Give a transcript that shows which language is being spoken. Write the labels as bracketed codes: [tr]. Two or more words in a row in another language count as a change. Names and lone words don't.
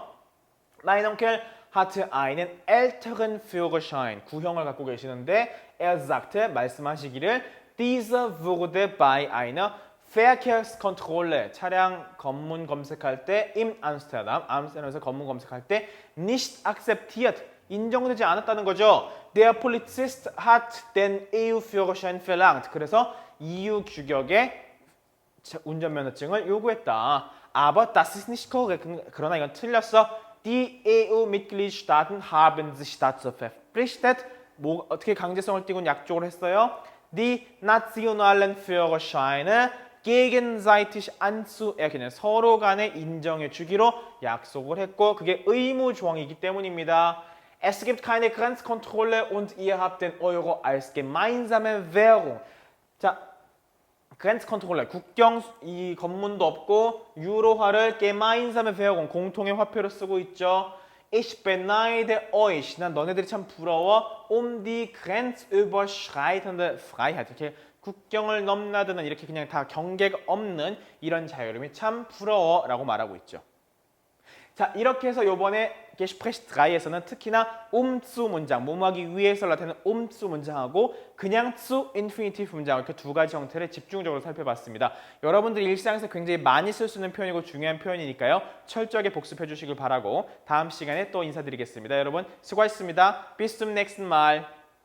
[de] Mein Onkel hatte einen älteren Führerschein. [ko] 구형을 갖고 계시는데 [de] er sagte, 말씀하시기를 dieser wurde bei einer Verkehrskontrolle, [ko] 차량 검문 검색할 때 [de] im Amsterdam, [ko] 암스테르담에서 검문 검색할 때 [de] nicht akzeptiert, [ko] 인정되지 않았다는 거죠. [de] Der Polizist hat den EU-Führerschein verlangt. [ko] 그래서 EU 규격의 운전면허증을 요구했다. [de] Aber das ist nicht korrekt. [ko] 그러나 이건 틀렸어. [de] Die EU-Mitgliedstaaten haben sich dazu verpflichtet. [ko] 뭐 어떻게 강제성을 띠고 약속을 했어요? [de] Die nationalen Führerscheine gegenseitig anzuerkennen. [ko] 서로 간에 인정해 주기로 약속을 했고 그게 의무 조항이기 때문입니다. [de] Es gibt keine Grenzkontrolle und ihr habt den Euro als gemeinsame Währung. [ko] 자, Grenzkontrolle, 국경 이 검문도 없고 유로화를 [de] gemeinsame Währung, [ko] 공통의 화폐로 쓰고 있죠. [de] Ich beneide euch. [ko] 난 너네들이 참 부러워. [de] die grenzüberschreitende Freiheit. [ko] 이렇게 국경을 넘나드는 이렇게 그냥 다 경계가 없는 이런 자유로움이 참 부러워라고 말하고 있죠. 자, 이렇게 해서 이번에 Gespräch 3에서는 특히나 zu 문장, 뭐뭐하기 위해서 나타내는 zu 문장하고 그냥 zu infinitive 문장 이렇게 두 가지 형태를 집중적으로 살펴봤습니다. 여러분들이 일상에서 굉장히 많이 쓸 수 있는 표현이고 중요한 표현이니까요. 철저하게 복습해 주시길 바라고 다음 시간에 또 인사드리겠습니다. 여러분 수고하셨습니다. [de] Bis zum nächsten Mal.